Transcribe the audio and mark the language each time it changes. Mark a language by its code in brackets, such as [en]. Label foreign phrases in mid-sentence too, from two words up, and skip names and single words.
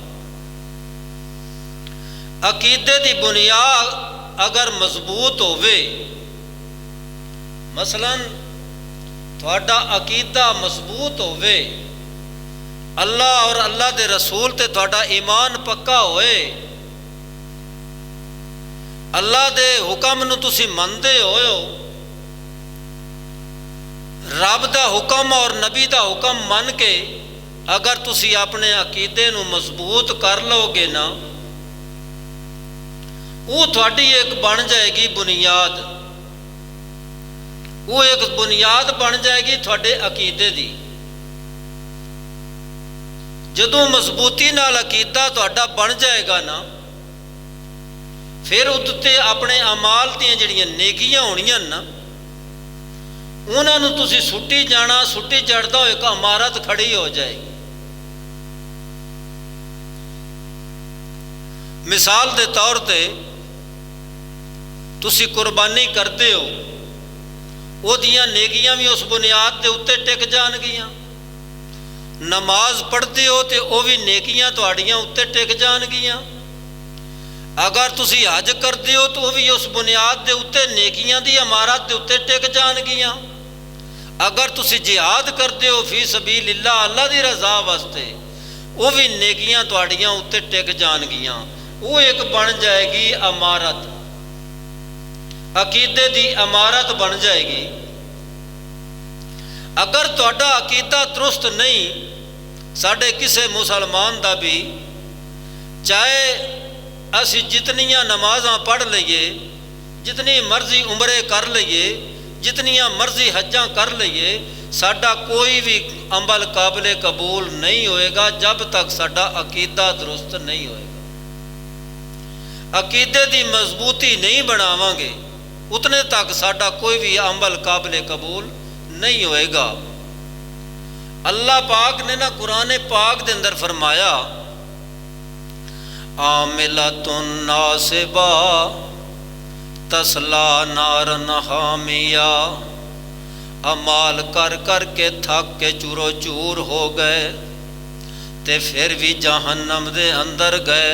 [pa] عقیدے دی بنیاد اگر مضبوط ہوئے، مثلا تھوڑا عقیدہ مضبوط ہوئے، اللہ اور اللہ دے رسول تے تھوڑا ایمان پکا ہوئے، اللہ دے حکم نو تسی مندے ہوئے ہو، رب دا حکم اور نبی دا حکم من کے اگر تسی اپنے عقیدے نو مضبوط کر لو گے نا، وہ تھوڑی ایک بن جائے گی بنیاد، وہ ایک بنیاد بن جائے گی تھوڑے عقیدے دی۔ جدوں مضبوطی نال عقیدہ تھوڑا بن جائے گا نا، پھر اتنے اپنے اعمال دیاں جڑیاں نیکیاں ہونیاں نا، انہاں نوں تسی سٹی جانا، سٹی چڑھدا ہوئے ایک عمارت کھڑی ہو جائے گی۔ مثال دے طور تے تسی قربانی کرتے ہو، وہ دیاں نیکیاں بھی اس بنیاد دے اتے ٹک جان گیاں۔ نماز پڑھتے ہو تے وہ بھی نیکیاں تہاڈیاں اتے ٹک جان گیاں۔ اگر تسی حج کرتے ہو تو وہ بھی اس بنیاد دے اتے نیکیاں دی عمارت دے اتے ٹک جان گیاں۔ اگر تسی جہاد کرتے ہو [ar] فی سبیل اللہ [pa] اللہ دی رضا واسطے وہ بھی نیکیاں تواڈیاں اتنے ٹک جان گیاں، وہ ایک بن جائے گی امارت، عقیدے دی امارت بن جائے گی۔ اگر تہاڈا عقیدہ درست نہیں، ساڈے کسے مسلمان دا بھی چاہے اسی جتنیاں نمازاں پڑھ لئیے، جتنی مرضی عمرے کر لئیے، جتنیاں مرضی حجاں کر لئیے، ساڈا کوئی بھی عمل قابل قبول نہیں ہوئے گا جب تک ساڈا عقیدہ درست نہیں ہوئے گا۔ عقیدے دی مضبوطی نہیں بناواں گے اتنے تک ساڈا کوئی بھی عمل قابل قبول نہیں ہوئے گا۔ اللہ پاک نے نا قرآن پاک دے اندر فرمایا [ar] عاملۃ ناصبہ تسلا نارن حامیہ، [pa] امال کر کر کے تھک کے چورو چور ہو گئے تے پھر بھی جہنم دے اندر گئے۔